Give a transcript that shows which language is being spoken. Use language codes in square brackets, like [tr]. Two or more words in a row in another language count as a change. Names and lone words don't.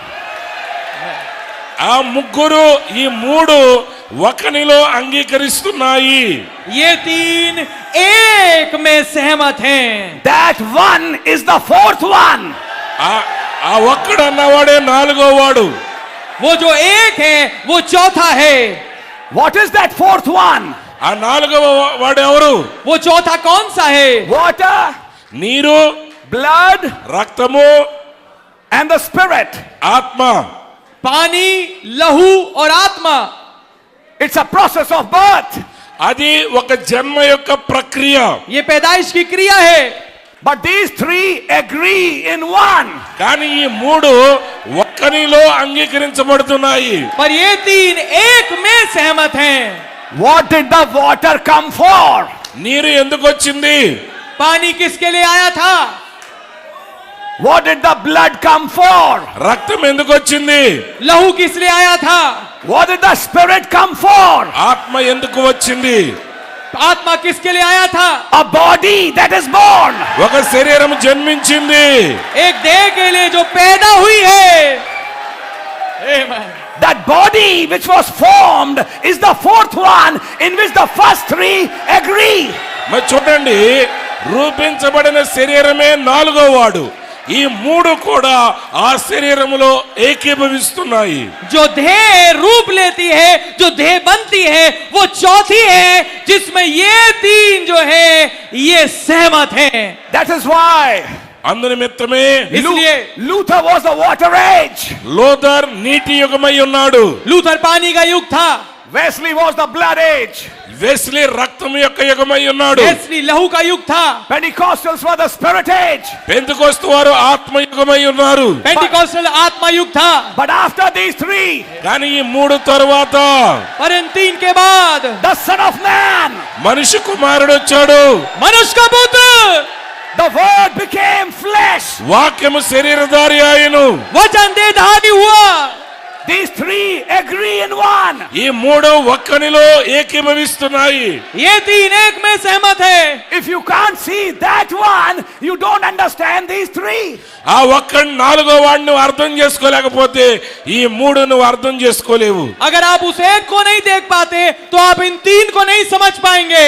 [te] ఆ ముగ్గురు ఈ మూడు ఒకనిలో అంగీకరిస్తున్నాయి. [hi] ये तीन एक में सहमत हैं. [en] That one is the fourth one. [te] ఆ ఒక్కడు అన్నవాడే నాలుగో వాడు. [hi] वो जो एक है वो चौथा है. [en] What is that fourth one? [te] ఆ నాలుగవ వాడు ఎవరు? [hi] वो चौथा कौन सा है? [en] Water, [te] నీరు, [en] blood, [te] రక్తము, [en] and the spirit. [te] ఆత్మ. [hi] पानी, लहू और आत्मा. [en] It's a process of birth. [te] అది ఒక జన్మ యొక్క ప్రక్రియ. [hi] ये पैदाइश की क्रिया है. [en] But these three agree in one. [te] కానీ ఈ మూడు ఒక్కనిలో అంగీకరించబడుతున్నాయి. [hi] पर ये तीन एक में सहमत हैं. [en] What did the water come for? [te] నీరు ఎందుకు వచ్చింది? [hi] पानी किसके लिए आया था? [en] What did the blood come for? [te] రక్తం ఎందుకు వచ్చింది? [hi] लहू किस लिए आया था? [en] What did the spirit come for? [te] ఆత్మ ఎందుకు వచ్చింది? [hi] आत्मा किसके लिए आया था? [en] A body that is born. [te] ఒక శరీరం జన్మించింది. [hi] एक देह के लिए जो पैदा हुई है. [en] Amen. That body which was formed is the fourth one in which the first three agree. [te] మరి చూడండి, రూపించబడిన శరీరమే నాలుగో వాడు. ఈ మూడు కూడా ఆ శరీరములో ఏకీభవిస్తున్నాయి. [hi] जो देह रूप लेती है, जो देह बनती है, वो चौथी है जिसमें ये तीन जो है ये सहमत हैं. [en] That is why [te] అందునిమిత్తమే [hi] इसलिए [en] Luther was the water age. [te] లోథర్ నీటి యుగమై ఉన్నాడు. [hi] लूथर पानी का युग था. [en] Wesley was the blood age. [te] వెస్లీ రక్తం యొక్క యుగమై ఉన్నాడు. [hi] वेस्ली लहू का युग था. [en] Pentecostals were the spirit age. [te] పెంతెకొస్తు వారు ఆత్మ యుగమై ఉన్నారు. [hi] पेंटिकॉस्टल आत्मा युग था. [en] But after these three, [te] కానీ ఈ మూడు తరువాత [hi] पर इन तीन के बाद [en] the Son of Man, [te] మనిషి కుమారుడు వచ్చాడు. [hi] मनुष्य का पुत्र, [en] the Word became flesh. [te] వాక్యము శరీరధారి ఆయను. [hi] वचन देहधारी हुआ. [en] These three agree in one. [te] ఈ మూడు ఒక్కనిలో ఏకీభవిస్తున్నాయి. [hi] ये तीन एक में सहमत है. [en] If you can't see that one, you don't understand these three. [te] ఆ ఒక్కడి నాలుగో వాడిని నువ్వు అర్థం చేసుకోలేకపోతే ఈ మూడు నువ్వు అర్థం చేసుకోలేవు. [hi] अगर आप उस एक को नहीं देख पाते तो आप इन तीन को नहीं समझ पाएंगे.